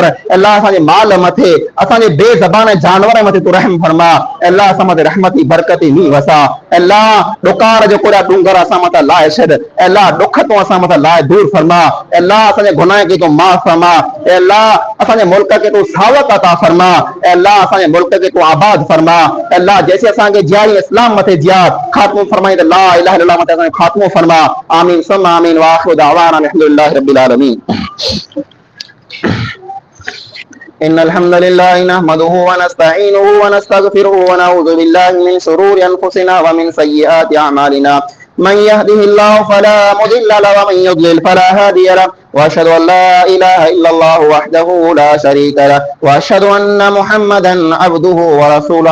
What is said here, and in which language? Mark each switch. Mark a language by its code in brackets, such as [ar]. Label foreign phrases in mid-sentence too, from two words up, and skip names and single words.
[sd] ए अल्लाह असांजे माल मथे, असांजे बेज़बान जानवर मथे तू रहम फरमा। ए अल्लाह असां मथे रहमती बरकती नी वसा। ए अल्लाह ॾुकार जो कोड़ा डूंगर असां मथे लाहे छॾ, ए अल्लाह ॾुख तू असां मथे लाहे दूर फरमा। ए अल्लाह असांजे गुनाह खे तू माफ़ फरमा। ए अल्लाह असांजे मुल्क के तू सावक अता फरमा। ए अल्लाह असांजे मुल्क के तू आबाद फरमा। ए अल्लाह जैसे असांखे जियारी इस्लाम मथे जियाद खात्मो फरमाई त [ar] لا إله إلا الله [sd] मथे असांखे खात्मो फरमा। [ar] آمين ثم آمين وآخر دعوانا الحمد لله رب العالمين. إن الحمد لله نحمده ونستعينه ونستغفره ونعوذ بالله من شرور أنفسنا ومن سيئات أعمالنا. من يهده الله فلا مضل له ومن يضلل فلا هادي له وأشهد أن لا إله إلا الله وحده لا شريك له وأشهد أن محمدا عبده ورسوله.